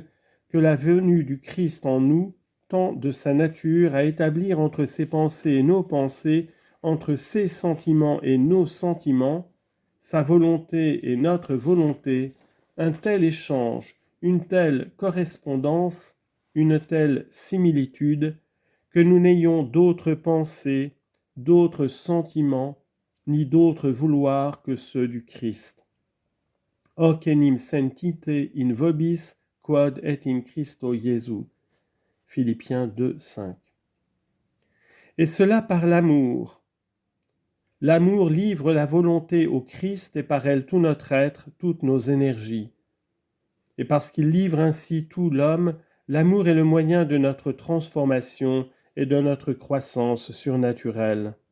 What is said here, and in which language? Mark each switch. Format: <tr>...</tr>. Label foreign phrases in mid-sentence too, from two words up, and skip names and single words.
<fr>que la venue du Christ en nous tend de sa nature à établir entre ses pensées et nos pensées, entre ses sentiments et nos sentiments, sa volonté et notre volonté, un tel échange, une telle correspondance, une telle similitude, que nous n'ayons d'autres pensées, d'autres sentiments, ni d'autres vouloirs que ceux du Christ.</fr> <la>Hoc enim sentite in vobis, quod et in Christo Jesu.</la> <fr>Philippiens 2, 5. Et cela par l'amour. L'amour livre la volonté au Christ et par elle tout notre être, toutes nos énergies. Et parce qu'il livre ainsi tout l'homme, l'amour est le moyen de notre transformation et de notre croissance surnaturelle.</fr>